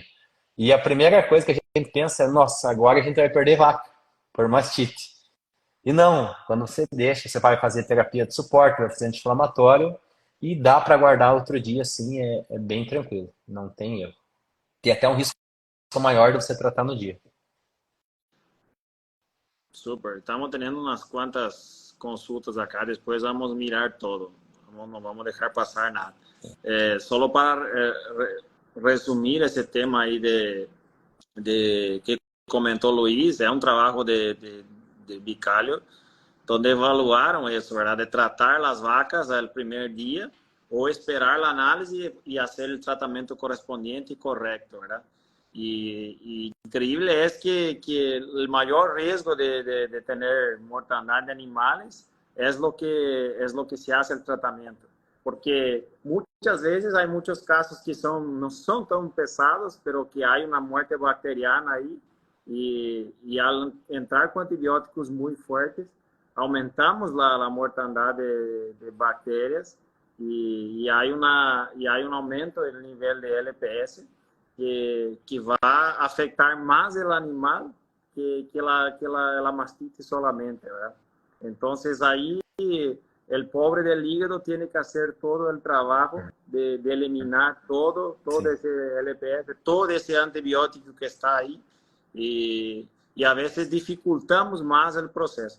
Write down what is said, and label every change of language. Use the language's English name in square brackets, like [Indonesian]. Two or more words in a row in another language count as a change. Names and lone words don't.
[Portuguese] E a primeira coisa que a gente pensa é, nossa, agora a gente vai perder vaca por mastite. E não, quando você deixa, você vai fazer terapia de suporte, vai fazer anti-inflamatório e dá para guardar outro dia, assim, é bem tranquilo, não tem erro. Tem até um risco maior de você tratar no dia. [Spanish] Súper, estamos teniendo unas cuantas consultas acá, después vamos a mirar todo, no vamos a dejar pasar nada. Solo para resumir [Portuguese] esse tema aí de que comentou Luiz, é um trabalho de Bicalho, onde evaluaram isso, ¿verdad? De tratar as vacas no primeiro dia ou esperar a análise e fazer o tratamento correspondiente e correto, [Spanish] ¿verdad? Y increíble es que el mayor riesgo de tener mortandad de animales es lo que se hace el tratamiento. Porque muchas veces hay muchos casos que no son tan pesados, pero que hay una muerte bacteriana ahí. Y al entrar con antibióticos muy fuertes, aumentamos la mortandad de bacterias y hay un aumento del nivel de LPS que [Portuguese] vai afetar mais o animal [Spanish] que la mastite solamente, ¿verdad? Entonces ahí el pobre del hígado tiene que hacer todo el trabajo de eliminar todo ese LPS, todo ese antibiótico que está ahí y a veces dificultamos más el proceso.